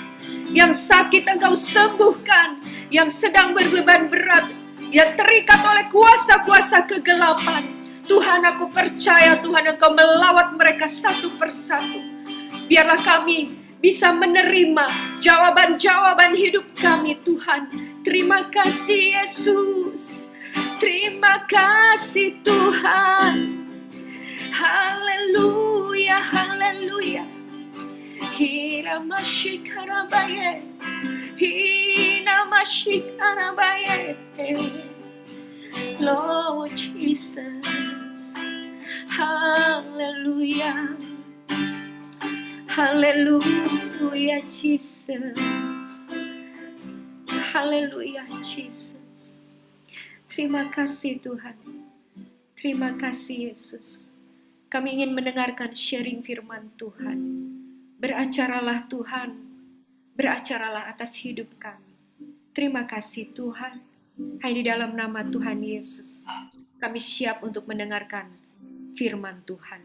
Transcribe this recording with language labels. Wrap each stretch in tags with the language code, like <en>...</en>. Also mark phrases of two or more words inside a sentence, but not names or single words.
<id>Yang sakit Engkau sembuhkan, yang sedang berbeban berat, yang terikat oleh kuasa-kuasa kegelapan. Tuhan, aku percaya Tuhan Engkau melawat mereka satu persatu. Biarlah kami bisa menerima jawaban-jawaban hidup kami Tuhan. Terima kasih Yesus, terima kasih Tuhan. Haleluya, haleluya. Hiramashikarabaye, Hinamashikarabaye. Lord Jesus, haleluya, haleluya Jesus. Haleluya, Jesus. Terima kasih Tuhan. Terima kasih Yesus. Kami ingin mendengarkan sharing firman Tuhan. Beracaralah Tuhan. Beracaralah atas hidup kami. Terima kasih Tuhan. Hanya di dalam nama Tuhan Yesus, kami siap untuk mendengarkan firman Tuhan.</id>